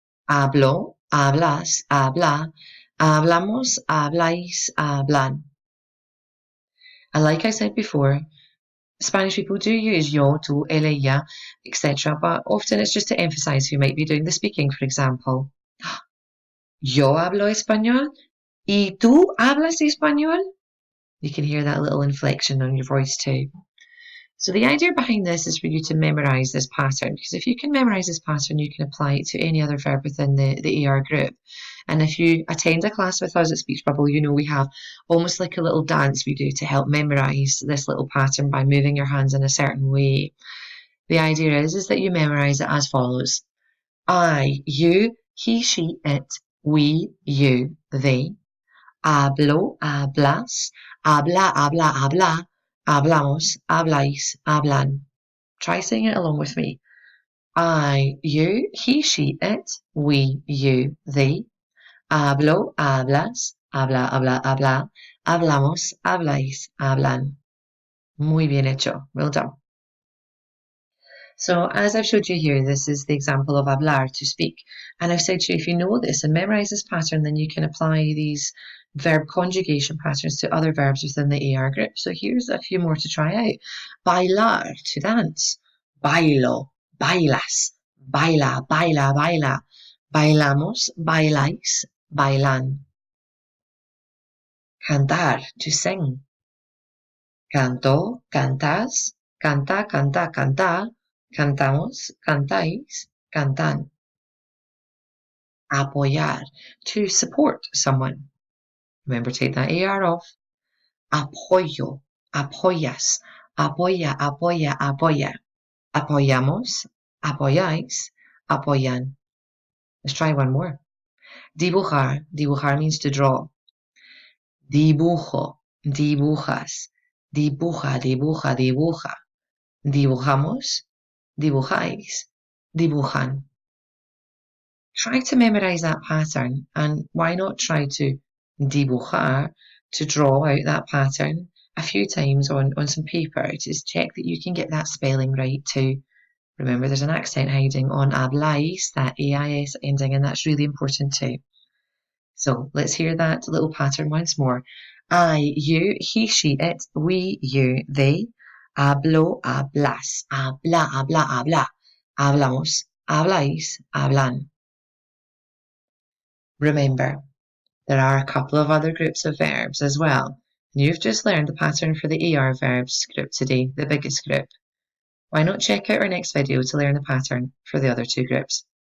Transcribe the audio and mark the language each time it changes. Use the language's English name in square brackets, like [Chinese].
[Spanish] Hablo, hablas, habla, hablamos, habláis, hablan. [English] And like I said before, Spanish people do use [Spanish] yo, tú, él, ella, [English] etc. But often it's just to emphasize who might be doing the speaking, for example. [Spanish] Yo hablo español y tú hablas español. [English] You can hear that little inflection on your voice too. So the idea behind this is for you to memorize this pattern, because if you can memorize this pattern, you can apply it to any other verb within the AR group. And if you attend a class with us at Speech Bubble, you know we have almost like a little dance we do to help memorize this little pattern by moving your hands in a certain way. The idea is that you memorize it as follows. I, you, he, she, it, we, you, they. [Spanish] Hablo, hablas, habla, habla, habla. Hablamos, habláis, hablan. [English] Try saying it along with me. I, you, he, she, it, we, you, they. [Spanish] Hablo, hablas, habla, habla, habla. Hablamos, habláis, hablan. Muy bien hecho. [English] Well done. So as I've showed you here, this is the example of hablar, to speak. And I've said to you, if you know this and memorize this pattern, then you can apply these verb conjugation patterns to other verbs within the AR group. So here's a few more to try out. [Spanish] Bailar, [English] to dance. [Spanish] Bailo, bailas. Baila, baila, baila. Bailamos, bailáis, bailan. Cantar, [English] to sing. [Spanish] Canto, cantas. Canta, canta, canta. Cantamos, cantáis, cantan. [English] Apoyar, to support someone. Remember, take that AR off. [Spanish] Apoyo, apoyas, apoya, apoya, apoya. Apoyamos, apoyáis, apoyan. [English] Let's try one more. [Spanish] Dibujar, dibujar [English] means to draw. [Spanish] Dibujo, dibujas, dibuja, dibuja, dibuja. Dibujamos, dibujáis, dibujan. [English] Try to memorize that pattern, and why not try to dibujar, to draw out that pattern a few times on some paper to check that you can get that spelling right too. Remember, there's an accent hiding on habláis, that AIS ending, and that's really important too. So let's hear that little pattern once more. I, you, he, she, it, we, you, they. [Spanish] Hablo, hablas, habla, habla, habla. Hablamos, habláis, hablan. [English] Remember, there are a couple of other groups of verbs as well. You've just learned the pattern for the AR verbs group today, the biggest group. Why not check out our next video to learn the pattern for the other two groups?